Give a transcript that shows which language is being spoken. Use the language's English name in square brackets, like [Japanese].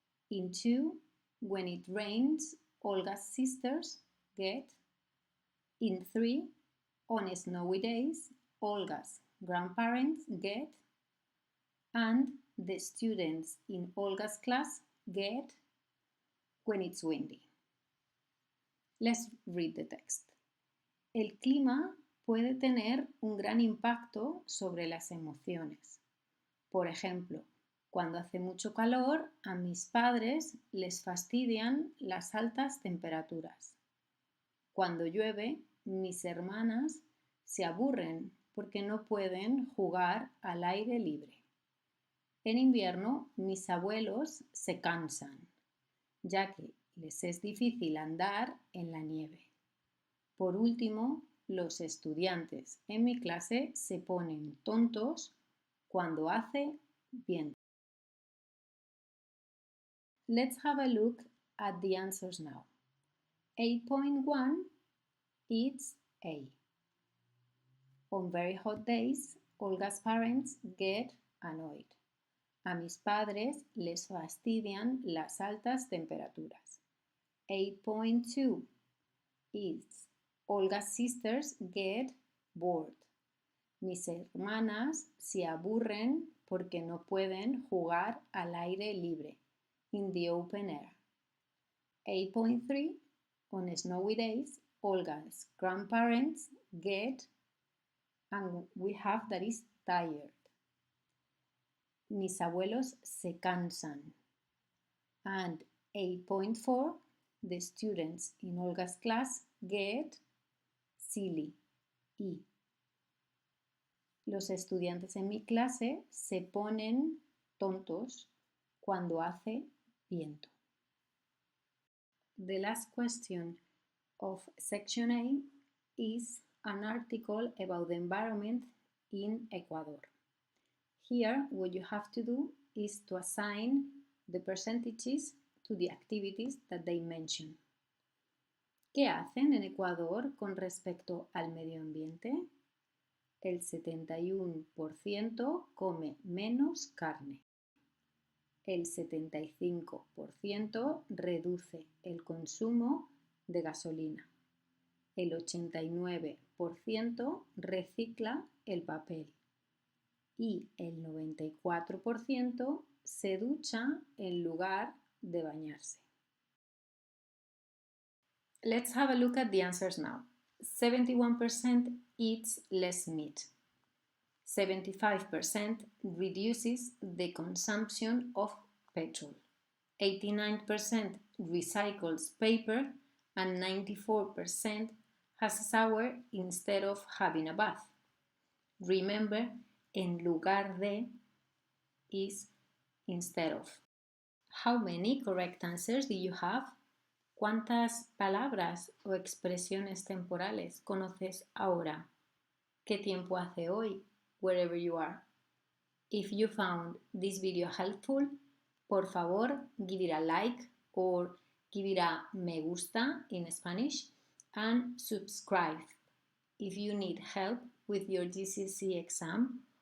[English] In 2, when it rains, Olga's sisters get. In 3, on snowy days, Olga's grandparents get. And the students in Olga's class get when it's windy. Let's read the text. [Spanish] El clima puede tener un gran impacto sobre las emociones. Por ejemplo, cuando hace mucho calor, a mis padres les fastidian las altas temperaturas. Cuando llueve, mis hermanas se aburren porque no pueden jugar al aire libre. En invierno, mis abuelos se cansan, ya que les es difícil andar en la nieve. Por último, los estudiantes en mi clase se ponen tontos cuando hace viento. [English] Let's have a look at the answers now. 8.1, it's A. On very hot days, Olga's parents get annoyed. [Spanish] A mis padres les fastidian las altas temperaturas. [English] 8.2, it's Olga's sisters get bored. [Spanish] Mis hermanas se aburren porque no pueden jugar al aire libre, [English] in the open air. 8.3, on snowy days, Olga's grandparents get, and we have that is tired. [Spanish] Mis abuelos se cansan. [English] And 8.4, the students in Olga's class get silly, y. [Spanish] Los estudiantes en mi clase se ponen tontos cuando hace viento. [English] The last question of section A is an article about the environment in Ecuador. Here, what you have to do is to assign the percentages to the activities that they mention. [Spanish] ¿Qué hacen en Ecuador con respecto al medio ambiente? El 71% come menos carne. El 75% reduce el consumo de gasolina. El 89% recicla el papel. Y el 94% se ducha en lugar de bañarse. [English] Let's have a look at the answers now. 71% eats less meat. 75% reduces the consumption of petrol. 89% recycles paper and 94% has a shower instead of having a bath. Remember, [Spanish] en lugar de [English] is instead of. How many correct answers do you have? [Spanish] ¿Cuántas palabras o expresiones temporales conoces ahora? ¿Qué tiempo hace hoy? [English] Wherever you are. If you found this video helpful, [Spanish] por favor, [English] give it a like or give it a [Spanish] me gusta [English] in Spanish and subscribe. If you need help with your GCSE exam